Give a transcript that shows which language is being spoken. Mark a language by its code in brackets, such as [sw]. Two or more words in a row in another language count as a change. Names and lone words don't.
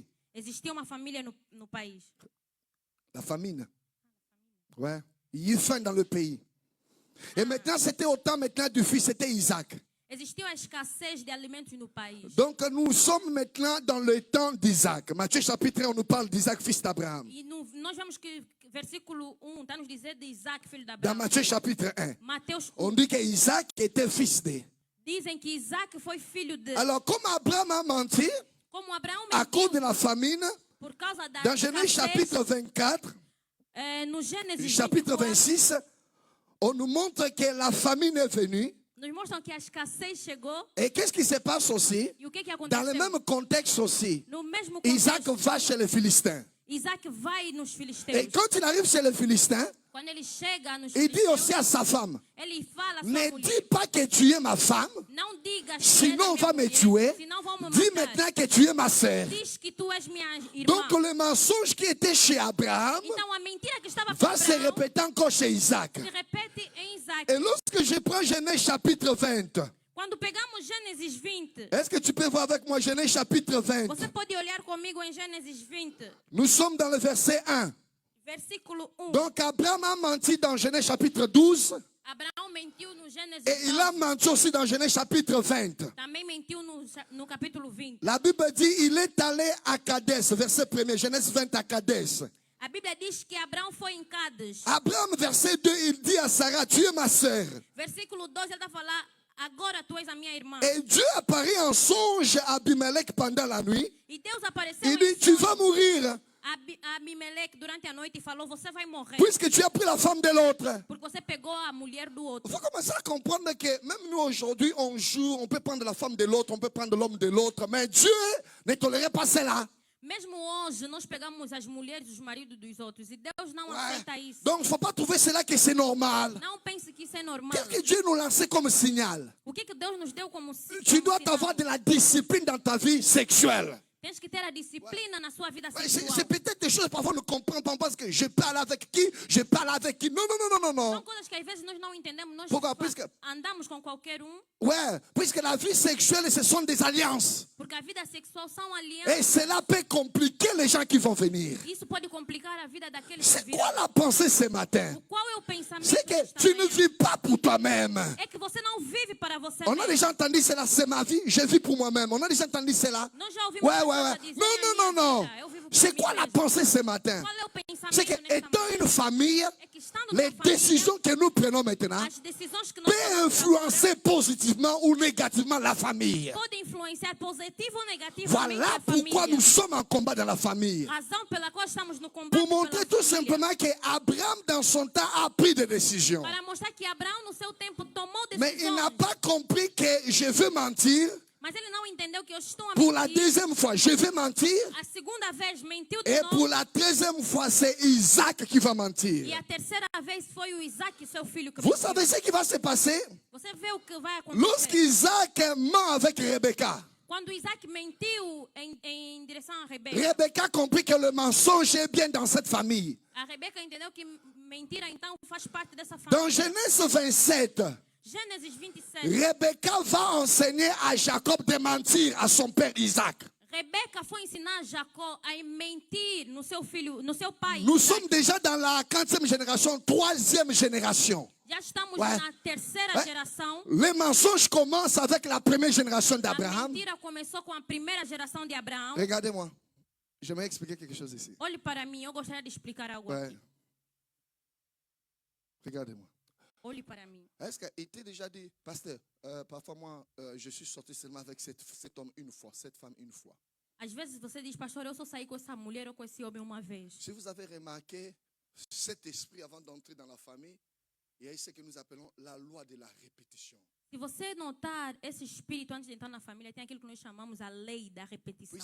[pt] Existia uma família no país. [fr] La famine. Ouais. Il y a faim dans le pays. Et maintenant, c'était au temps maintenant du fils, c'était Isaac. [pt] Existiu a escassez de alimentos no país. [fr] Donc nous sommes maintenant dans le temps d'Isaac. Matthieu chapitre 1, on nous parle d'Isaac, fils d'Abraham. [pt] E nós vemos que versículo 1 está nos dizer de Isaac, filho de Abraão. [fr] Dans Matthieu chapitre 1, [pt] Mateus 1. [fr] on dit que Isaac était fils de. [pt] Dizem que Isaac foi filho de. [fr] Alors comme Abraham a menti, [pt] Como Abraão [fr] à [pt] mentiu [fr] cause de la famine, [pt] por causa da [fr] dans Genèse chapitre 24, [pt] no Gênesis [fr] chapitre [pt] 24, [fr] 26, on nous montre que la famine est venue. [pt] nos mostram que a escassez chegou. [fr] Et qu'est-ce qui se passe aussi? [pt] E o que [fr] Dans le [pt] aconteceu? [fr] même contexte aussi, [pt] No mesmo [fr] Isaac [pt] contexto, [fr] va chez les Philistins. [pt] Isaac vai nos filisteus. [fr] Et quand il arrive chez les Philistins, [pt] Quando ele chega nos [fr] il dit [pt] filisteus, [fr] aussi à sa femme, [pt] ele fala à sua [fr] ne [pt] mulher, [fr] dis pas que tu es ma femme, [pt] não digas que [fr] sinon on [pt] és [fr] va [pt] minha [fr] me [pt] mulher, [fr] tuer. [pt] senão vão me [fr] Dis [pt] matar. [fr] maintenant que tu es ma sœur. [pt] Diz que tu és minha irmã. [fr] Donc le mensonge qui était chez Abraham [pt] Então a mentira que estava com [fr] va se [pt] Abraão [fr] répéter encore chez Isaac. [pt] se repete em Isaac. [fr] Et lorsque je prends Genèse chapitre 20, [pt] Quando pegamos Gênesis 20, [fr] est-ce que tu peux voir avec moi Genèse chapitre 20? [pt] você pode olhar comigo em Gênesis 20, [fr] Nous sommes dans le verset 1. [pt] versículo 1. [fr] Donc Abraham a menti dans Genèse chapitre 12 [pt] Abraão mentiu no Gênesis [fr] et il a [pt] 12, [fr] menti aussi dans Genèse chapitre 20. [pt] também mentiu no capítulo 20. [fr] La Bible dit il est allé à Kadès, verset 1er, Genèse 20 à Kadès. [pt] A Bíblia diz que Abraão foi em Cádiz. [fr] Abraham, verset 2, il dit à Sarah, tu es ma sœur. [pt] Versículo 2, ele está a falar, agora tu és a minha irmã. [fr] Et Dieu apparaît en songe à Abimelech pendant la nuit. [pt] E Deus apareceu [fr] Il [pt] em [fr] dit, tu [pt] sonho [fr] vas mourir [pt] a Abimeleque durante a noite e falou, você vai morrer. [fr] puisque tu as pris la femme de l'autre. [pt] Porque você pegou a mulher do outro. [fr] Il faut commencer à comprendre que même nous aujourd'hui, on joue, on peut prendre la femme de l'autre, on peut prendre l'homme de l'autre, mais Dieu ne tolérait pas cela. [pt] Mesmo hoje, nós pegamos as mulheres e os maridos dos outros. E Deus não aceita isso. [fr] Donc il ne faut pas trouver cela que c'est normal. [pt] Não pense que isso é normal. [fr] Qu'est-ce que Dieu nous lançait comme signal? [pt] O que Deus nos deu como [fr] Tu dois [pt] sinal? [fr] avoir de la discipline dans ta vie sexuelle. [pt] Tens que ter a disciplina na sua vida [fr] C'est [pt] sexual. [fr] peut-être des choses parfois nous comprenons pas parce que je parle avec qui, je parle avec qui. Non, non, non, non, non, [pt] São [fr] non. [pt] coisas que às vezes nós não entendemos. Nós [fr] Pourquoi? Puisque- [pt] andamos com qualquer [fr] Ouais, puisque la vie sexuelle, ce sont des alliances. [pt] porque a vida sexual são [fr] Et [pt] alianças. [fr] cela peut compliquer les gens qui vont venir. [pt] Isso pode complicar a vida daqueles que [fr] C'est [pt] virão. [fr] quoi la pensée ce matin? [pt] Qual é o pensamento [fr] C'est que [pt] desta [fr] tu ne [pt] manhã? [fr] vis pas pour toi-même. [pt] É que você não vive para você [fr] On a [pt] mesmo. [fr] déjà entendu cela, c'est ma vie, je vis pour moi-même. On a déjà entendu cela. [pt] Nós já ouvimos [fr] Ouais, [pt] pessoas [fr] ouais, [pt] a [fr] ouais. [pt] dizer, [fr] Non, [pt] "É a [fr] non, [pt] minha [fr] non, non. [pt] vida, eu vivo por [fr] C'est [pt] mim [fr] quoi la [pt] mesmo." [fr] pensée ce matin? [pt] Qual é o pensamento [fr] C'est que [pt] nesta [fr] étant [pt] manhã? [fr] une famille, [pt] É que estando [fr] les [pt] numa família, [fr] décisions que nous prenons maintenant [pt] as decisões que nós [fr] peuvent [pt] tomamos agora [fr] influencer positivement ou négativement la famille. [pt] podem influenciar positivo ou negativamente [fr] Voilà [pt] a [fr] pourquoi [pt] família. [fr] nous sommes en combat dans la famille. [pt] Razão pela qual estamos no combate [fr] Pour montrer [pt] pela [fr] tout [pt] família. [fr] simplement qu'Abraham, dans son temps, a pris des décisions. [pt] Para mostrar que Abraão no seu tempo tomou [fr] Mais il n'a [pt] decisões, [fr] pas compris que je veux mentir [pt] mas ele não entendeu que eu estou a [fr] pour la [pt] mentir. [fr] deuxième fois. Je vais mentir. [pt] A segunda vez mentiu de [fr] Et [pt] novo. [fr] pour la troisième fois, c'est Isaac qui va [pt] E [fr] mentir. [pt] a terceira vez foi o Isaac, seu filho, que [fr] Vous [pt] mentiu. [fr] savez ce qui va se passer? [pt] Você vê o que vai acontecer. [fr] Lorsqu'Isaac ment avec Rebecca, [pt] Quando Isaac mentiu em direção a Rebeca, [fr] Rebecca comprit que le mensonge est bien dans cette famille. [pt] a Rebeca entendeu que mentira então faz parte dessa [fr] Dans [pt] família. [fr] Genèse 27, [pt] Gênesis 27. [fr] Rebecca va enseigner à Jacob de mentir à son père Isaac. [pt] Rebeca foi ensinar Jacó a mentir no seu filho, no seu pai. [fr] Nous [pt] Isaac. [fr] sommes déjà dans la 4e génération, 3e génération. [pt] Já estamos [fr] Ouais. [pt] na terceira [fr] Ouais. [pt] geração. [fr] Les mensonges commencent avec la première génération [pt] A [fr] d'Abraham. [pt] mentira começou com a primeira geração de Abraão. [fr] Regardez-moi. J'aimerais expliquer quelque chose ici. [pt] Olhe para mim, eu gostaria de explicar algo [fr] Ouais. [pt] aqui. [fr] Regardez-moi. [pt] Olhe para mim. [fr] Est-ce qu'il était déjà dit, pasteur, parfois moi, je suis sorti seulement avec cet homme une fois, cette femme une fois. [pt] Às vezes você diz, pastor, eu só saí com essa mulher ou com esse homem uma vez. [fr] Si vous avez remarqué, cet esprit avant d'entrer dans la famille, il y a ce que nous appelons la loi de la répétition. [pt] Se você notar esse espírito antes de entrar na família, tem aquilo que nós chamamos a lei da repetição.